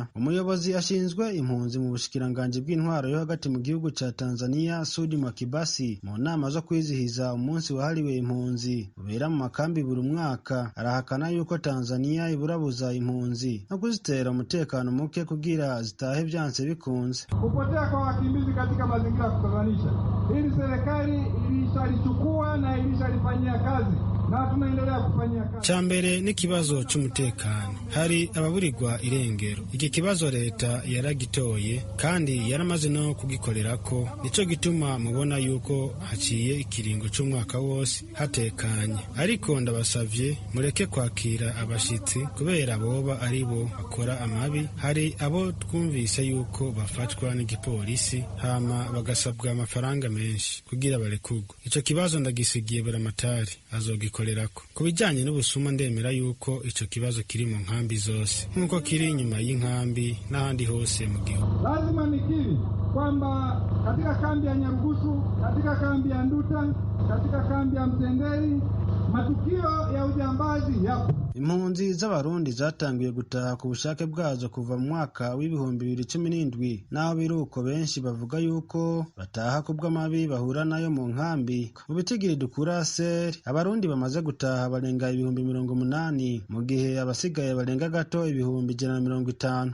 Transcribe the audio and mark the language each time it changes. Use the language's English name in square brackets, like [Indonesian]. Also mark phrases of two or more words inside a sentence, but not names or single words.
[Rundi] Umuyobozi ashinzwe impunzi mu bushikiranganji bw'intwaro yo hagati mu gihugu ca Tanzania, Sudi Mwakibasi, mu nama zo kwizihiza umunsi wahariwe impunzi ubera mu makambi buri mwaka, arahakana yuko Tanzania iburabuza impunzi no kuzitera umutekano muke kugira zitahe vyanse bikunze. [Swahili] Kupotea kwa wakimbizi katika mazingira ya kutatanisha, hili serikali ilishalichukua na ilishalifanyia kazi na tunaendelea kufanyia kazi. [Rundi] Chambere ni kibazo c'umutekano, hari ababurirwa irengero. Iki kibazo leta yaragitoye kandi yaramaze no kugikorerako, nico gituma mubona yuko haciye ikiringo c'umwaka wose hatekanye. Ariko ndabasavye mureke kwakira abashitsi kubera boba ari bo bakora amabi. Hari abo twumvise yuko bafatwa n'igipolisi hama bagasabwa amafaranga menshi kugira barekurwe. Ico kibazo ndagisigiye Buramatari azogikorerako. Ku bijanye n'ubusuma ndemera yuko ico kibazo kiri mu nkambi zose nk'uko kiri inyuma y'inkambi n'ahandi hose mu gihugu. [Swahili] Lazima nikiri kwamba katika kambi ya Nyarugusu, katika kambi ya Nduta, katika kambi ya Mtendeli matukio ya ujambazi yapo. [Rundi] Impunzi z'abarundi zatangiye gutaha ku bushake bwazo kuva mu mwaka w'ibihumbi 2017, naho biruko benshi bavuga yuko bataha kubw'amabi bahura nayo mu nkambi. Mu bitigiri dukura ser abarundi bamaze gutaha barenga 80,000 mu gihe abasigaye barenga gato 150,000.